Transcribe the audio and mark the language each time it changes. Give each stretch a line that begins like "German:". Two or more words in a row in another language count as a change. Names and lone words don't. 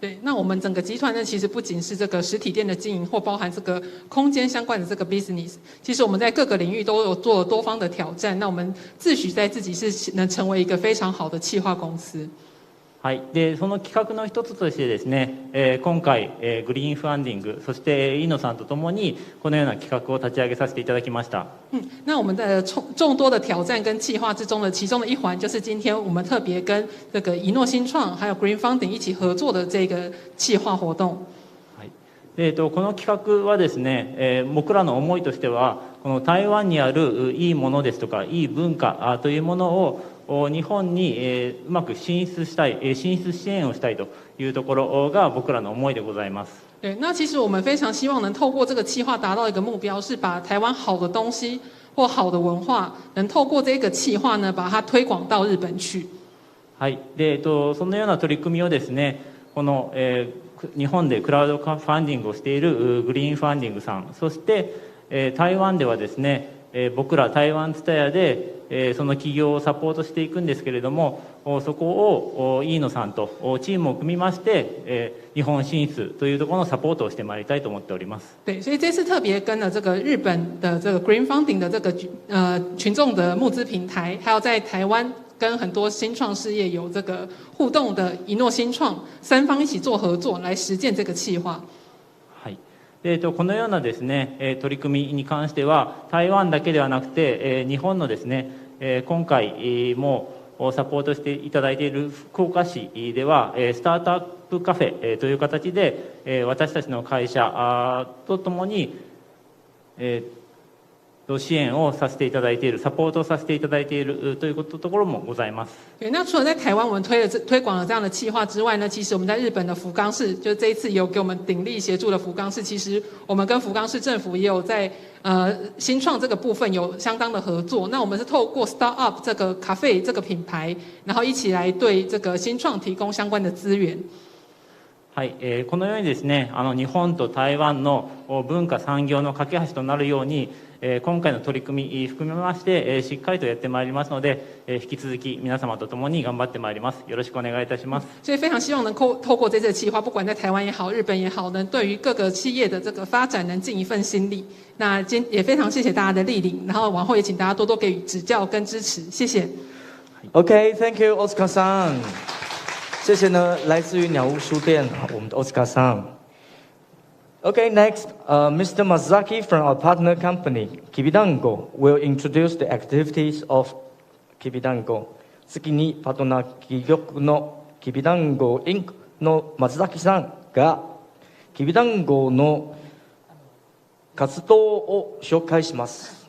Chinese: 对，那我们整个集团呢，其实不仅是这个实体店的经营，或包含这个空间相关的这个 business， 其实我们在各个领域都有做多方的挑战。那我们自诩在自己是能成为一个非常好的企划公司。
Japanese: はい、でその企画の一つとしてですね、今回、グリーンファンディング、そしてiiiNNOさんとともにこのような企画を立ち上げさせていただきました。
Chinese: 那我们的众多的挑战跟企划之中的其中的一环，就是今天我们特别跟这个iiiNNO新创还有 Green Funding 一起合作的这个企划活動。
Japanese: はい、この企画はですね、僕らの思いとしては、この台湾にあるいいものですとかいい文化というものを日本にうまく進出支援をしたいというところが僕らの思いでございます。
Chinese: 对，那其实我们非常希望能透过这个企划达到一个目标，是把台湾好的东西或好的文化，能透过这个企划呢，把它推广到日本去。
Japanese: はい、でそのような取り組みをですね、この、日本でクラウドファンディングをしているグリーンファンディングさん、そして、台湾ではですね、僕ら台湾ツタヤでその企業をサポートしていくんですけれども、そこをiiiNNOさんとチームを組みまして、日本進出というところのサポートをしてまいりたいと思っております。
Chinese: 对，所以这次特别跟了这个日本的这个 Green Funding 的这个群众的募资平台，还有在台湾跟很多新创事业有这个互动的iiiNNO新创三方一起做合作，来实践这个企划。
Japanese: はい。このようなですね、取り組みに関しては台湾だけではなくて、日本のですね、今回もサポートしていただいている福岡市ではスタートアップカフェという形で私たちの会社とともに支援をさせていただいている、サポートをさせていただいているというところもございます。
Chinese: 对，那除了在台湾我们推广了这样的企划之外呢，其实我们在日本的福冈市，就这一次有给我们鼎力协助的福冈市，其实我们跟福冈市政府也有在新创这个部分有相当的合作。那我们是透过 Startup 这个咖啡这个品牌，然后一起来对这个新创提供相关的资源。
Japanese: はい、このようにですね、日本と台湾の文化産業の架け橋となるように、今回の取り組み含めまして、しっかりとやってまいりますので、引き続き皆様と共に頑張ってまいります。よろしくお願いいたします。
Chinese: 所以非常希望能透过这次的企划，不管在台湾也好，日本也好，能对于各个企业的这个发展能尽一份心力。那也非常谢谢大家的莅临，然后往后也请大家多多给予指教跟支持，谢谢。
English: Okay, thank you, Oscar san.
Chinese: 谢谢呢，来自于鸟屋书店我们的 Oscar san.
English: Okay, next, Mr. Masaki from our partner company, iiiNNO, will introduce the activities of iiiNNO.
Japanese: 次にパートナー企業のiiiNNO Inc. の松崎さんがiiiNNOの活動を紹介します。